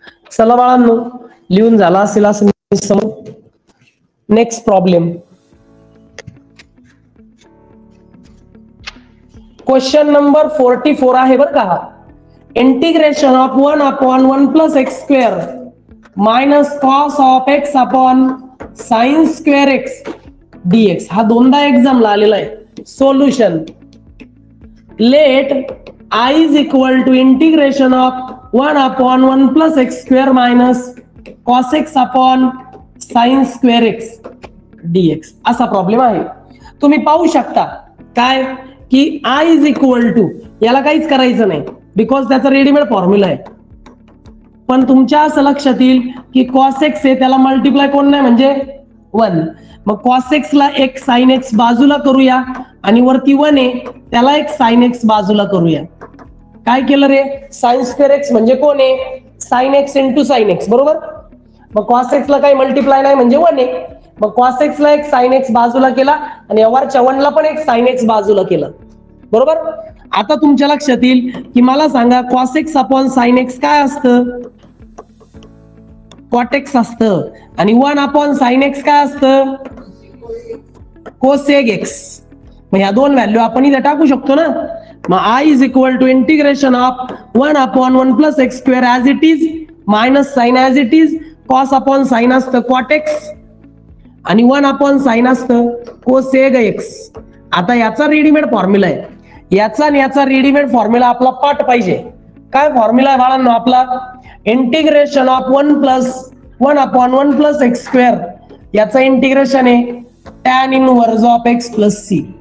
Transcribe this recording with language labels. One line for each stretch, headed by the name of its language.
Marathi: चला बाळांनो, लिहून झाला असेल असं समज. नेक्स्ट प्रॉब्लेम, क्वेश्चन नंबर 44 आहे बरं का. Integration of 1/1 plus x square minus cos of x upon sine square x dx. हा दोनदा एक्झामला आलेला आहे.
English: Solution, let I is equal to integration of 1/1 plus x square minus cos x upon sin square x dx.
Marathi: असा problem आहे. तुम्ही पाहू शकता काय की
English: I is equal to,
Marathi: याला काहीच करायचं नाही बिकॉज त्याचा रेडीमेड फॉर्म्युला आहे. पण तुमच्या असं लक्षात येईल की cos x आहे, त्याला मल्टिप्लाय कोण नाही म्हणजे 1. मग cos x ला एक sin x बाजूला करूया, आणि वरती 1 आहे त्याला एक sin x बाजूला करूया. काय केलं रे, साइन स्क्वेअर एक्स म्हणजे कोण आहे, sine x into sine x, बरोबर. मग कॉस एक्स ला काही मल्टिप्लाय नाही म्हणजे 1 आहे. मग कॉस एक्स ला एक साइन एक्स बाजूला केला, आणि वरच्या 1 ला पण एक साइन एक्स बाजूला केलं, बरोबर. आता तुमच्या लक्षात येईल की मला सांगा cos x upon sine x काय असतं, कॉट एक्स असतं, आणि 1 अपॉन साइन एक्स काय असतं, कोसेक एक्स. मग ह्या दोन व्हॅल्यू आपण इथे टाकू शकतो ना. मग
English: I is equal to integration of 1/1 plus x square as it is minus sin as it is, cos upon sin
Marathi: असतं
English: cot x,
Marathi: आणि
English: 1 upon sin असतं cosec x.
Marathi: आता याचा रेडीमेड फॉर्म्युला आहे, याचा आणि याचा रेडीमेड फॉर्म्युला आपला पाठ पाहिजे. काय फॉर्म्युला आहे बाळांनो आपला, integration of 1/1 plus x square, याचा इंटिग्रेशन आहे tan inverse of x plus c.